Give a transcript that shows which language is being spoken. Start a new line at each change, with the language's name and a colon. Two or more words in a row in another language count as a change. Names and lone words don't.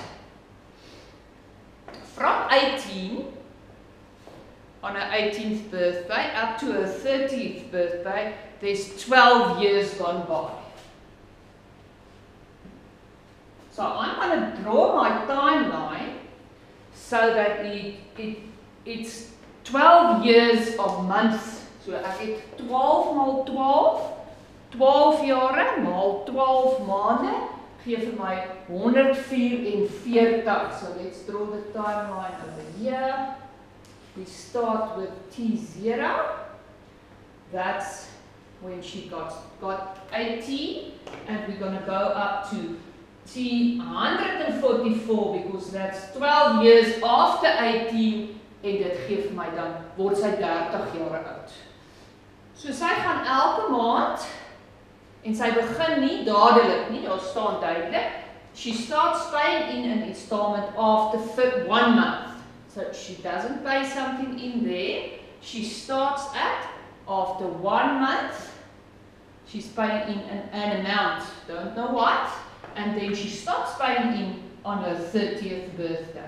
English: From 18 on her 18th birthday up to her 30th birthday, there's 12 years gone by. So I'm going to draw my timeline so that it's 12 years of months.
Afrikaans: So ek het 12 maal 12 jare maal 12 maande, gee vir my 144.
English: So let's draw the timeline over here. We start with T0. That's when she got 18, and we're going to go up to T144 because that's 12 years after 18,
Afrikaans: en dit gee vir my dan word sy 30 jaar oud. So sy gaan elke maand, en sy begin nie dadelik nie, daar staan duidelik,
English: she starts paying in an installment after 1 month. So she doesn't pay something in there, she starts at, after 1 month, she's paying in an amount, don't know what, and then she starts paying in on her 30th birthday.